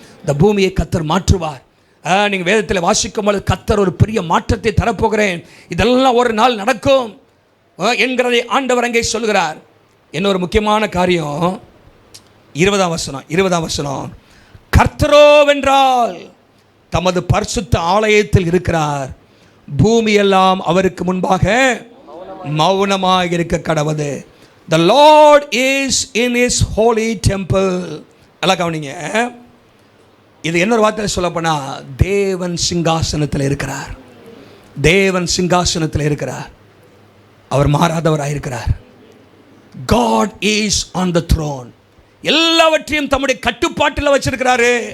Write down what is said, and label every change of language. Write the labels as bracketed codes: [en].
[ta] இந்த பூமியை கர்த்தர் மாற்றுவார். நீங்கள் வேதத்தில் வாசிக்கும் பொழுது கர்த்தர் ஒரு பெரிய மாற்றத்தை தரப்போகிறேன், இதெல்லாம் ஒரு நாள் நடக்கும் என்கிறதை ஆண்டவர் அங்கே சொல்கிறார். இன்னொரு முக்கியமான காரியம் 20ஆம் வசனம், கர்த்தரோவென்றால் தமது பரிசுத்த ஆலயத்தில் இருக்கிறார், பூமியெல்லாம் அவருக்கு முன்பாக மௌனமாக இருக்க கடவது. [en] The Lord is in his holy temple. [ta] எல்லாம் கவனிங்க. இது இன்னொரு வார்த்தையில் சொல்லப்போனா, தேவன் சிங்காசனத்தில் இருக்கிறார். தேவன் சிங்காசனத்தில் இருக்கிறார். அவர் மாறாதவராயிருக்கிறார். [en] God is on the throne. [ta] எல்லாவற்றையும் தம்முடைய கட்டுப்பாட்டில் வச்சிருக்கிறாரு.